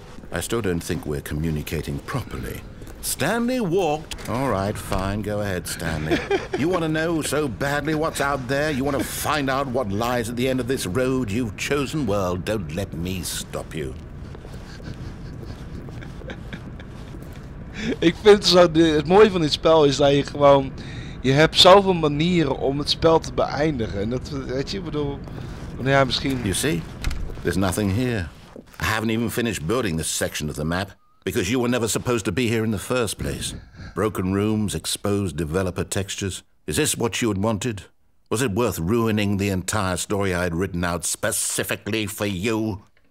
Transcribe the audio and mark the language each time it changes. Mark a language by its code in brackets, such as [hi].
[en] I still don't think we're communicating properly. Stanley walked... All right, fine, go ahead, Stanley. You want to know so badly what's out there? You want to find out what lies at the end of this road you've chosen? Well, don't let me stop you. [nl] Ik vind zo, het mooie van dit spel is dat je gewoon... Je hebt zoveel manieren om het spel te beëindigen. En dat, weet je, ik bedoel... Ja, misschien... [en] You see? There's nothing here. I haven't even finished building this section of the map. Because you were never supposed to be here in the first place. Broken rooms, exposed developer textures. Is this what you had wanted? Was it worth ruining the entire story I had written out specifically for you?